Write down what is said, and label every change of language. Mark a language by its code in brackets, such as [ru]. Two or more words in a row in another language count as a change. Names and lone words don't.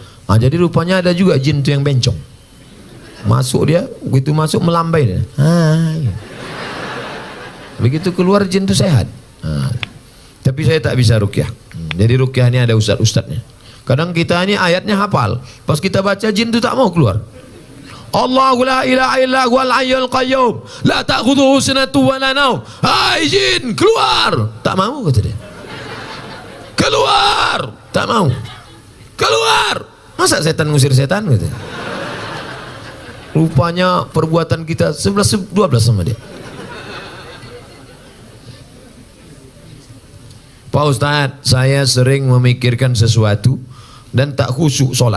[id] Nah, jadi rupanya ada juga jin itu yang bencong. Masuk dia, begitu masuk melambai dia. Ya. Begitu keluar jin itu sehat. Tapi saya tak bisa ruqyah. Jadi ruqyah ini ada ustadz-ustadznya. Kadang kita ini ayatnya hafal, pas kita baca jin itu tak mau keluar. [ar] الله لا إله إلا هو الحي القيوم، لا تأخذه سنة ولا نوم. [id] Hai jin, keluar. Tak mau kata dia. Keluar. Tak mau. Keluar. Masa setan ngusir setan gitu. Rupanya perbuatan kita 11-12 sama dia. Pak Ustadz, saya sering memikirkan sesuatu dan tak khusyuk sholat.